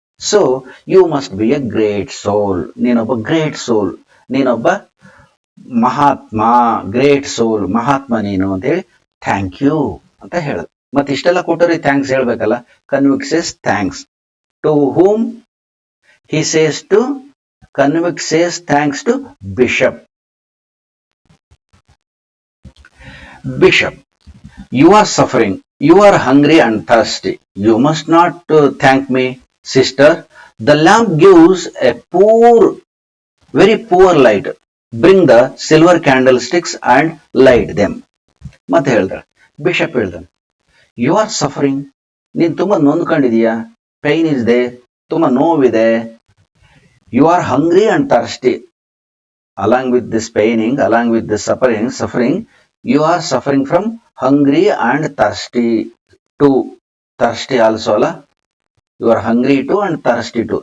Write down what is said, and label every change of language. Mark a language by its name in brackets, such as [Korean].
[English] so you must be a great soul, [Kannada] ನೀನೊಬ್ಬ [English] great soul, ನೀನೊಬ್ಬ ಮಹಾತ್ಮ, great soul, [Kannada] ಮಹಾತ್ಮ ನೀನು ಅಂತ ಹೇಳಿ [English] thank you [Kannada] ಅಂತ ಹೇಳುದು. ಮತ್ತೆ ಇಷ್ಟೆಲ್ಲ ಕೊಟ್ಟರೆ ಥ್ಯಾಂಕ್ಸ್ ಹೇಳ್ಬೇಕಲ್ಲ. [English] Convict says thanks to whom, he says to, convict says thanks to bishop. Bishop, you are suffering, you are hungry and thirsty. You must not thank me, sister. The lamp gives a very poor light. Bring the silver candlesticks and light them. [Kannada] ಮತ್ತೆ ಹೇಳ್ತಾಳೆ, bishop ಹೇಳ್ತಾನೆ, [English] you are suffering, [Kannada] ನೀನ್ ತುಂಬಾ ನೊಂದ್ಕೊಂಡಿದೀಯಾ, pine ಇದೆ, ತುಂಬಾ ನೋವಿದೆ. [English] You are hungry and thirsty. Along with this paining, along with this suffering, you are suffering from hungry and thirsty too. Thirsty also ಅಲ್ಲ, you are hungry too and thirsty too.